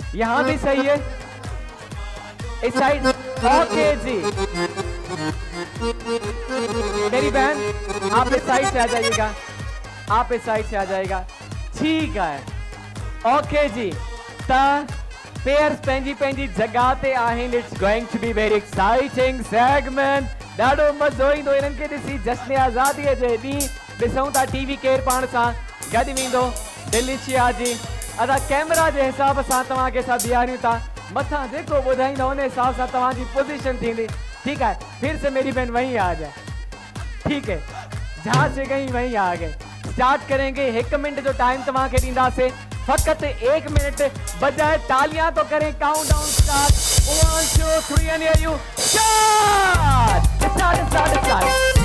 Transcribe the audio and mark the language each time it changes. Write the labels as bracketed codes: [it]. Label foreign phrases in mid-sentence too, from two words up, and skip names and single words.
[ur] یہاں بھی صحیح ہے، اس سائیڈ اوکے جی. میری بہن آپ اس سائیڈ سے آ جائیے گا، آپ اس سائیڈ سے آ جائے گا، ٹھیک ہے? [sd] ओके जी। ता पेयर्स पंहिंजी जगह ते आहिनि। [en] It's going to be very exciting segment. [sd] ॾाढो मज़ो ईंदो इन्हनि खे ॾिसी। जश्न आज़ादीअ जे ॾींहुं ॾिसूं था टीवी केरु पाण सां गॾु वेंदो डिलिशिया जी। असां कैमरा जे हिसाब सां तव्हांखे असां बीहारियूं था, मथां जेको ॿुधाईंदा उन हिसाब सां तव्हांजी पोजीशन थींदी, [ur] ٹھیک ہے? پھر سے میری بہن وہیں آ جائے، ٹھیک ہے? جہاں سے گئی وہیں آ گئے. سٹارٹ کریں گے, [sd] 1 मिनट जो टाइम तव्हांखे ॾींदासीं, [ur] فقط 1 منٹ بجائے تالیاں تو کریں. [en] Countdown start, 1 2 3 and here you start.